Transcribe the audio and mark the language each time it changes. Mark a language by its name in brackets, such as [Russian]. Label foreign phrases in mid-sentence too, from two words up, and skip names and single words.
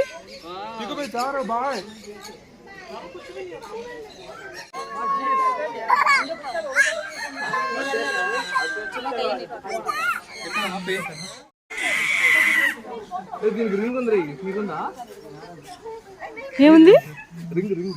[Hindi] Pico में जा रहा बाहर. [Telugu] రింగ్ ఉంది మీకుందా ఏముంది రింగ్ రింగ్